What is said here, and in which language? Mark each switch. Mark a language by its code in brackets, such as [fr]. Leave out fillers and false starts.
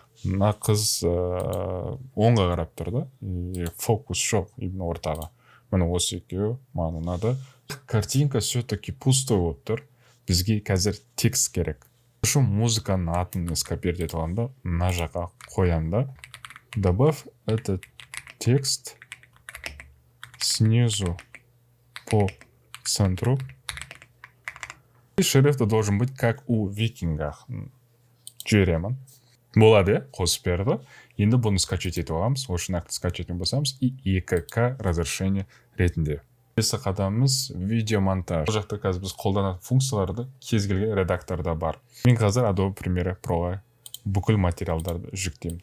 [kk] Мына қыз оңға қарап тұр да. Фокус жоқ [ru] именно [kk] ортаға. Міне осы екеуі маған ұнады. Картинка [ru] все-таки [kk] пустой болып тұр. Бізге қазір текст керек. Үшін музыканың атын [ru] скопировать [kk] етіп аламын да, мына жаққа қоямын да. [ru] Добавь этот текст снизу по центру. И шрифт должен быть как у викингах. [kk] Жіберемін. Болады, қосып берді. Енді бұны скачать етіп аламыз. Осы нақты скачать етіп басамыз. [ru] И 2К разрешение [kk] ретінде. Келесі қадамымыз видеомонтаж. Бұл жақта қазір біз қолданатын функцияларды кез келген редакторда бар. Мен қазір Adobe Premiere Pro'ға бүкіл материалдарды жүктеймін.